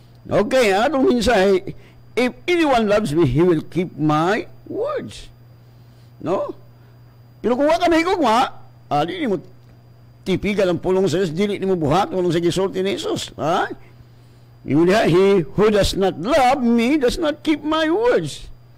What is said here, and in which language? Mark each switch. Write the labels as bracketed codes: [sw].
[en] Okay, [ceb] atong mensahe, [en] if anyone loves me, he will keep my words. No? [ceb] Pero kung wala ka mahigugma, di mo tipigal ang pulong sa Diyos, dili mo buhat, pulong sa gisulti ni Jesus. Ha? [en] He who does not love me, does not keep my words.